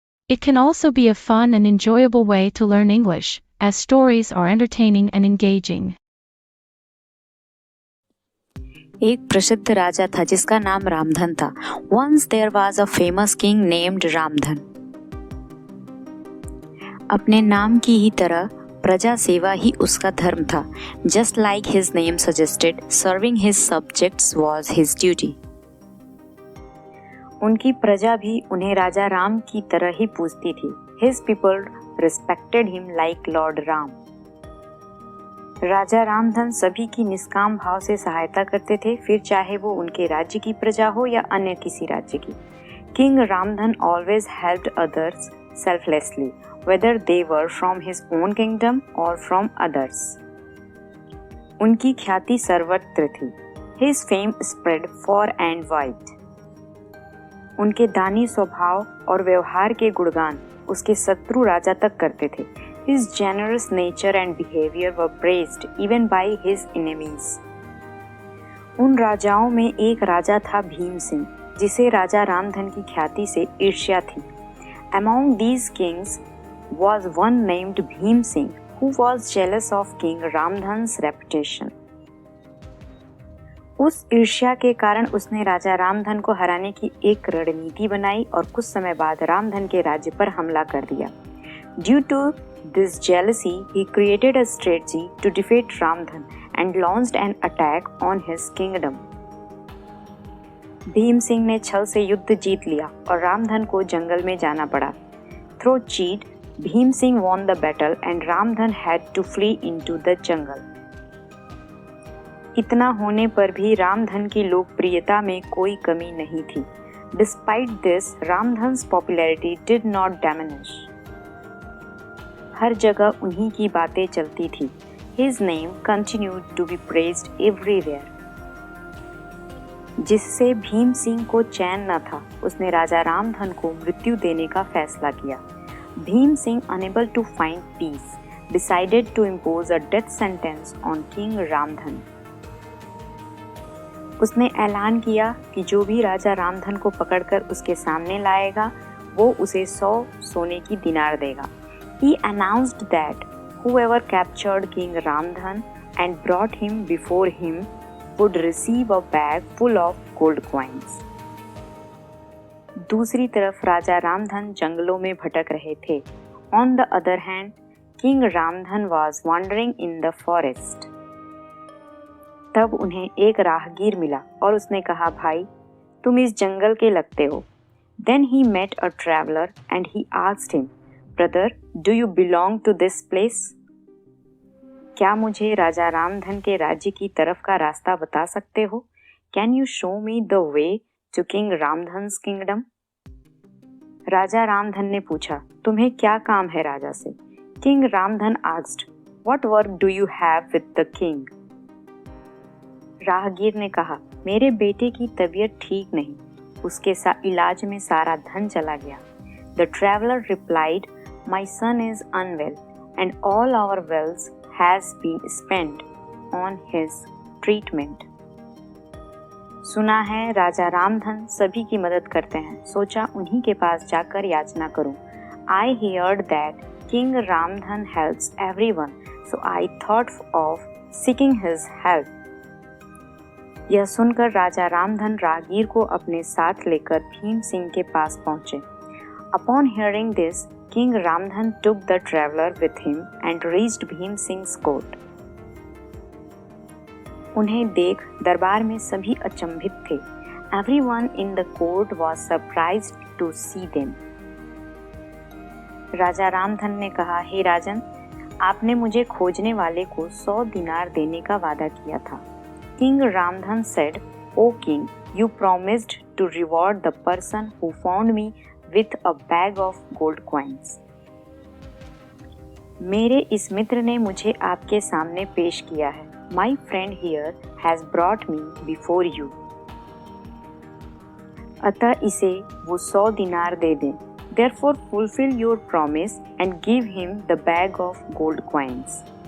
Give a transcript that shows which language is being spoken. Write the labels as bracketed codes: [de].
[en] It can also be a fun and enjoyable way to learn English, as stories are entertaining and engaging. [hi] एक प्रसिद्ध राजा था जिसका नाम रामधन था. [en] Once there was a famous king named Ramdhan. [hi] अपने नाम की ही तरह प्रजा सेवा ही उसका धर्म था. [en] Just like his name suggested, serving his subjects was his duty. [hi] उनकी प्रजा भी उन्हें राजा राम की तरह ही पूजती थी. [en] His people respected him like Lord Ram. [hi] राजा रामधन सभी की निष्काम भाव से सहायता करते थे, फिर चाहे वो उनके राज्य की प्रजा हो या अन्य किसी राज्य की. [en] King Ramdhan always helped others selflessly, whether they were from his own kingdom or from others. [hi] उनकी ख्याति सर्वत्र थी. [en] His fame spread far and wide. [hi] उनके दानी स्वभाव और व्यवहार के गुणगान उसके शत्रु राजा तक करते थे. [en] His generous nature and behavior were praised even by his enemies. [hi] उन राजाओं में एक राजा था भीम सिंह, जिसे राजा रामधन की ख्याति से ईर्ष्या थी. [en] Among these kings was one named Bhim Singh, who was jealous of King Ramdhan's reputation. [hi] उस ईर्ष्या के कारण उसने राजा रामधन को हराने की एक रणनीति बनाई और कुछ समय बाद रामधन के राज्य पर हमला कर दिया. [en] Due to this jealousy, he created a strategy to defeat Ramdhan and launched an attack on his kingdom. [hi] Bhim Singh ने छल से युद्ध जीत लिया और रामधन को जंगल में जाना पड़ा. [en] Through cheat, Bhim Singh won the battle and Ramdhan had to flee into the jungle. [hi] इतना होने पर भी रामधन की लोकप्रियता में कोई कमी नहीं थी. [en] Despite this, Ramdhan's popularity did not diminish. [hi] हर जगह उन्हीं की बातें चलती थी. [en] His name continued to be praised everywhere. [hi] जिससे भीम सिंह को चैन न था, उसने राजा रामधन को मृत्यु देने का फैसला किया. [en] Bhim Singh, unable to find peace, decided to impose a death sentence on King Ramdhan. [hi] उसने ऐलान किया कि जो भी राजा रामधन को पकड़कर उसके सामने लाएगा, वो उसे 100 सोने की दिनार देगा. [en] He announced that whoever captured King Ramdhan and brought him before him would receive a bag full of gold coins. [hi] दूसरी तरफ राजा रामधन जंगलों में भटक रहे थे. [en] On the other hand, King Ramdhan was wandering in the forest. [hi] तब उन्हें एक राहगीर मिला और उसने कहा, भाई, तुम इस जंगल के लगते हो. [en] Then he met a traveler and he asked him, Brother, do you belong to this place? [hi] क्या मुझे राजा रामधन के राज्य की तरफ का रास्ता बता सकते हो? [en] Can you show me the way to King Ramdhan's kingdom? [hi] राजा रामधन ने पूछा, तुम्हें क्या काम है राजा से? [en] King Ramdhan asked, What work do you have with the king? [hi] राहगीर ने कहा, मेरे बेटे की तबीयत ठीक नहीं, उसके इलाज में सारा धन चला गया. [en] The traveler replied, My son is unwell and all our wealth has been spent on his treatment. [hi] सुना है राजा रामधन सभी की मदद करते हैं, सोचा उन्हीं के पास जाकर याचना करूं. [en] I heard that King Ramdhan helps everyone, so I thought of seeking his help. [hi] यह सुनकर राजा रामधन राहगीर को अपने साथ लेकर भीम सिंह के पास पहुंचे. [en] Upon hearing this, King Ramdhan took the traveler with him and reached Bhim Singh's court. [hi] उन्हें देख दरबार में सभी अचंभित थे. [en] Everyone in the court was surprised to see them. [hi] राजा रामधन ने कहा, हे राजन, आपने मुझे खोजने वाले को 100 दिनार देने का वादा किया था. [en] King Ramdhan said, O king, you promised to reward the person who found me with a bag of gold coins. [hi] मेरे इस मित्र ने मुझे आपके सामने पेश किया है. [en] My friend here has brought me before you. [hi] अतः इसे वो 100 दिनार दे दें. [en] Therefore fulfill your promise and give him the bag of gold coins.